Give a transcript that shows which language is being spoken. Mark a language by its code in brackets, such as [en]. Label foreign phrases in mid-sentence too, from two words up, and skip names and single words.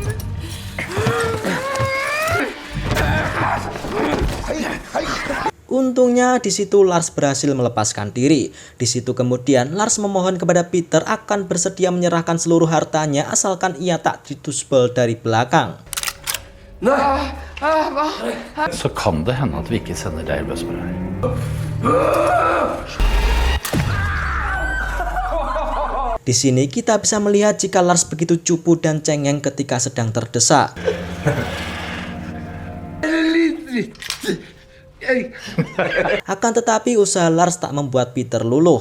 [id] Untungnya di situ Lars berhasil melepaskan diri. Di situ kemudian Lars memohon kepada Peter akan bersedia menyerahkan seluruh hartanya asalkan ia tak ditusbel dari belakang. [no] Så kan det hende at vi ikke sender deg løs på det her. [id] Di sini kita bisa melihat jika Lars begitu cupu dan cengeng ketika sedang terdesak. Akan tetapi usaha Lars tak membuat Peter luluh.